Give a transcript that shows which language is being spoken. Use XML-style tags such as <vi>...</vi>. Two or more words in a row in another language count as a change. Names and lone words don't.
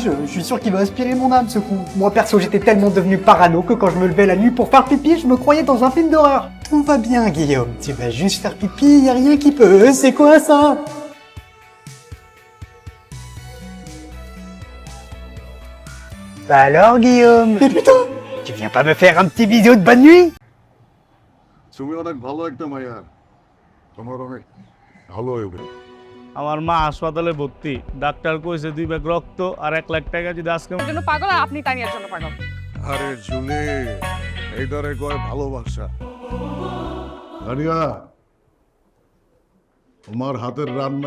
<fr>Je suis sûr qu'il va aspirer mon âme, ce con. Moi, perso, j'étais tellement devenu parano que quand je me levais la nuit pour faire pipi, je me croyais dans un film d'horreur. Tout va bien, Guillaume. Tu vas juste faire pipi, y a rien qui peut. C'est quoi, ça? Bah alors, Guillaume? Mais putain! Tu viens pas me faire un petit bisou de bonne nuit?</fr> <bn>তুমি অনেক ভালো একটা মাইয়া তোমার অনেক ভালো হবে আমার মা হাসপাতালে ভর্তি ডাক্তার কইছে 2 ব্যাগ রক্ত আর 1 লাখ টাকা যদি আজকে জন্য পাগল আর আপনি তানিয়ার জন্য পাগল আরে জুলি এইটারে কয় ভালোবাসা আরিয়া তোমার হাতের রান্না</bn>